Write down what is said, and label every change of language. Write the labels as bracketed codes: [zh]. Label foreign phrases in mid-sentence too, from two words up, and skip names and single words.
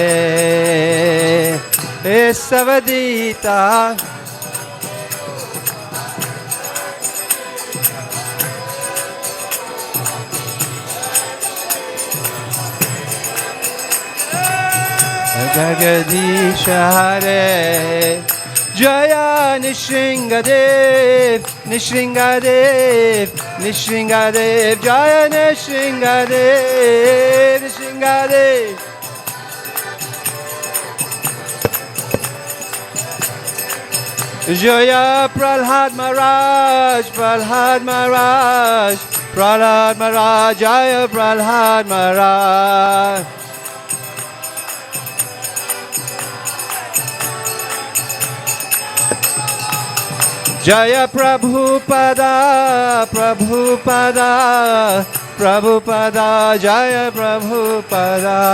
[sa] Kesavadita Jagadish Hare Jaya Nishringadev Nishringadev Nishringadev Jaya Nishringadev Nishringadev Jaya Prahlad Maharaj Prahlad Maharaj Prahlad Maharaj Jaya Prahlad Maharaj Jaya Prabhupada, Prabhupada, Prabhupada, Jaya Prabhupada.